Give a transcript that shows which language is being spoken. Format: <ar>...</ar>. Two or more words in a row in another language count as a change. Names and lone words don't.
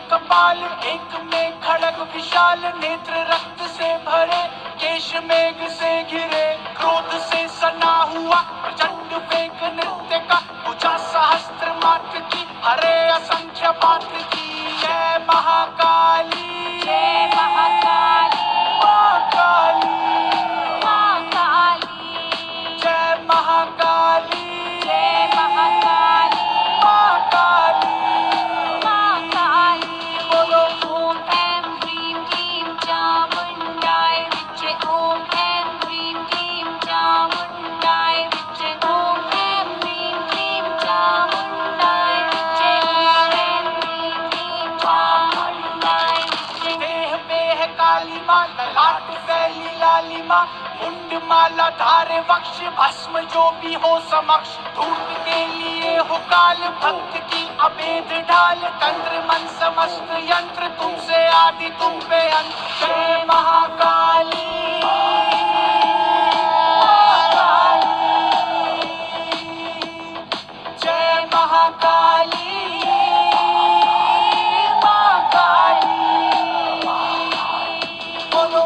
<hi>बाल, एक में खड़ग विशाल नेत्र रक्त से भरे, केश मेघ से घिरे, क्रोध से सना हुआ प्रचंड वेग नृत्य का, भुजा सहस्त्र मात्र की, हरे असंख्य पात्र की। जय महाकाली, जय महाकाली, माँ काली, माँ काली, जय महाकाली, जय महाकाली, माँ काली, माँ काली। बोलो</hi> <sa>ओम ऐं ह्रीं क्लीं चामुण्डाय विद्महे, ओम ऐं ह्रीं क्लीं चामुण्डाय विद्महे, ओम ऐं ह्रीं क्लीं चामुण्डाय विद्महे, ओम ऐं ह्रीं क्लीं चामुण्डाय विद्महे।</sa> <hi>देह बेह काली माँ, ललाट फैली लाली माँ, मुंड माला धारे वक्ष, भस्म जो भी हो समक्ष, धूप के लिए हो काल, भक्त की अभेद ढाल, तंत्र मन समस्त यंत्र, तुमसे आदि तुम पे अंत। जय महाकाली, जय महाकाली, माँ काली, बोलो</hi>